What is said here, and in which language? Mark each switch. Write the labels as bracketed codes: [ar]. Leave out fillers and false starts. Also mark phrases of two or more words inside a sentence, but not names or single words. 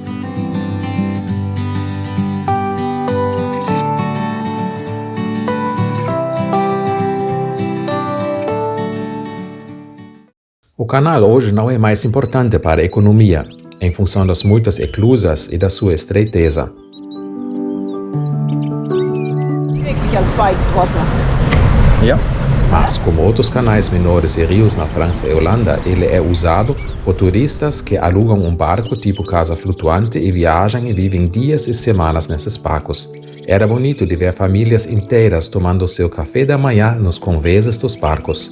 [pt] O canal hoje não é mais importante para a economia, em função das muitas eclusas e da sua estreiteza. [de] Wirklich als Bike-Trotter. Ja. [pt] Mas, como outros canais menores e rios na França e Holanda, ele é usado por turistas que alugam um barco tipo casa flutuante e viajam e vivem dias e semanas nesses barcos. Era bonito de ver famílias inteiras tomando seu café da manhã nos conveses dos barcos.